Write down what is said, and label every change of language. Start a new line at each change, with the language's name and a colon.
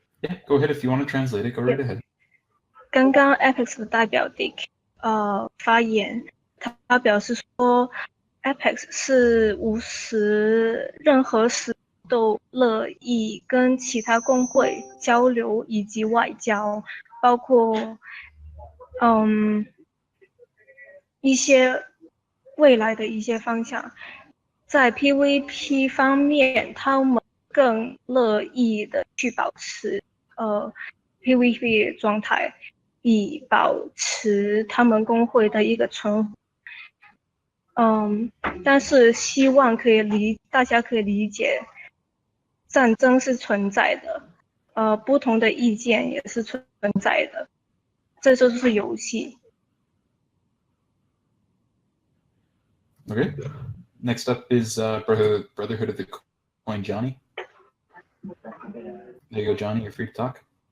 English: Yeah, go ahead if you want to translate it. Go right ahead.
Chinese: 刚刚 Apex 的代表 Dick 发言，他表示说 Apex 是无时任何时都乐意跟其他公会交流以及外交，包括一些未来的一些方向。在 PVP 方面，他们更乐意的去保持PVP 的状态，以保持他们工会的一个存活。但是希望大家可以理解，战争是存在的，不同的意见也是存在的，这就是游戏。
English: Okay. Next up is Brotherhood of the Coin, Johnny. There you go, Johnny. You're free to talk.